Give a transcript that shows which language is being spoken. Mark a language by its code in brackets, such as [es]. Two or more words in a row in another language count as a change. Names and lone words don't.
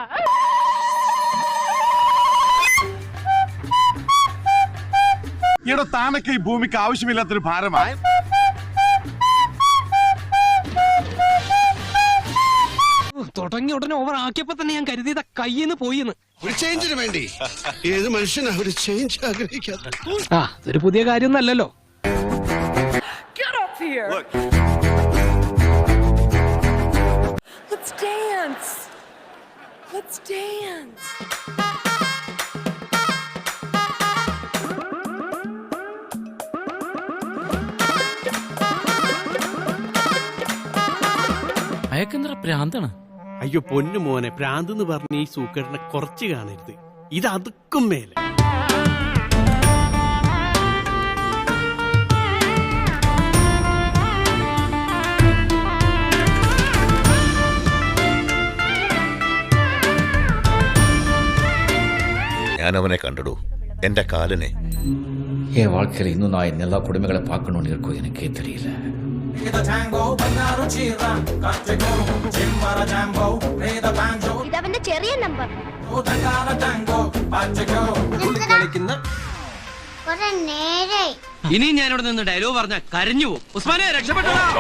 [ml] ഇവിടെ താനൊക്കെ ഈ ഭൂമിക്ക് ആവശ്യമില്ലാത്തൊരു ഭാരമാണ്. തുടങ്ങിയ ഉടനെ ഓവർ ആക്കിയപ്പോ തന്നെ ഞാൻ കരുതിയത് കയ്യിന്ന് പോയിന്ന്. ഒരു ചേഞ്ചിന് വേണ്ടി ഏത് മനുഷ്യനാ ഒരു ചേഞ്ച് ആഗ്രഹിക്കാത്ത? അതൊരു പുതിയ കാര്യമൊന്നല്ലല്ലോ. [en] Get up here. Let's dance. Let's dance. [ml] അയക്കെന്തറ പ്രാന്താണ്? അയ്യോ പൊന്നു മോനെ, പ്രാന്ത് എന്ന് പറഞ്ഞ ഈ സൂക്കേടിനെ കുറച്ച് കാണരുത്. ഇത് അതുക്കും മേലെ. ഞാൻ അവനെ കണ്ടിടൂ, എന്റെ കാലനെ. [ta] என் வாழ்க்கையில இன்னும் நான் எல்லா குடும்பங்களை பார்க்கணும்னு இருக்கும், எனக்கே தெரியல. [ml] ഇതവന്റെ ചെറിയ നമ്പർ. ഇനി ഞാനിവിടെ നിന്ന് ഡയലോഗ് പറഞ്ഞ കരഞ്ഞു പോകും. ഉസ്മാനെ രക്ഷപ്പെട്ടോ.